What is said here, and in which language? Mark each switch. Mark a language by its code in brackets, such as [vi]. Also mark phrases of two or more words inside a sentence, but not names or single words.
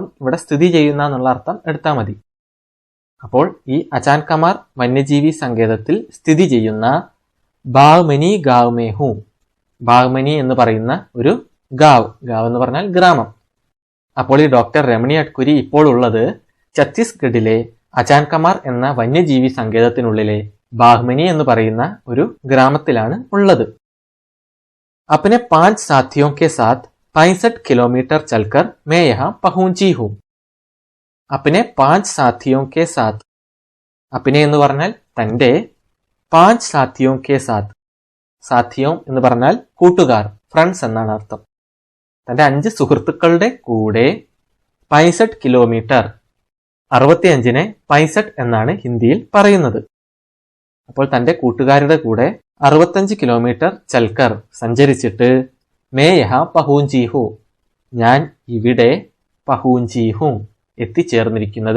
[ml] ഇവിടെ സ്ഥിതി ചെയ്യുന്ന എന്നുള്ള അർത്ഥം എടുത്താൽ മതി. അപ്പോൾ ഈ അച്ചാൻകമാർ വന്യജീവി സങ്കേതത്തിൽ സ്ഥിതി ചെയ്യുന്ന ബാഗ്മനി [hi] गाँव में हूँ, [ml] ബാഗ്മനി എന്ന് പറയുന്ന ഒരു ഗാവ്, ഗാവ് എന്ന് പറഞ്ഞാൽ ഗ്രാമം. അപ്പോൾ ഈ ഡോക്ടർ രമണി അട്കുരി ഇപ്പോൾ ഉള്ളത് ഛത്തീസ്ഗഡിലെ അചാൻകമാർ എന്ന വന്യജീവി സങ്കേതത്തിനുള്ളിലെ ബാഹ്മനി എന്ന് പറയുന്ന ഒരു ഗ്രാമത്തിലാണ് ഉള്ളത്. [hi] अपने 5 साथियों के साथ 65 किलोमीटर चलकर मैं यहाँ पहुंची हूँ. अपने 5 साथियों के साथ, अपने [ml] എന്ന് പറഞ്ഞാൽ തന്റെ, [hi] 5 साथियों के साथ, [ml] സാഥിയോं എന്ന് പറഞ്ഞാൽ കൂട്ടുകാർ, ഫ്രണ്ട്സ് എന്നാണ് അർത്ഥം. തന്റെ 5 സുഹൃത്തുക്കളുടെ കൂടെ 65 കിലോമീറ്റർ, 65നെ 65 എന്നാണ് ഹിന്ദിയിൽ പറയുന്നത്. അപ്പോൾ തന്റെ കൂട്ടുകാരുടെ കൂടെ 65 കിലോമീറ്റർ ചൽക്കർ സഞ്ചരിച്ചിട്ട് [hi] मैं यहाँ पहुँची हूँ, [ml] ഞാൻ ഇവിടെ [hi] पहुँची हूँ [ml] എത്തിച്ചേർന്നിരിക്കുന്നത്.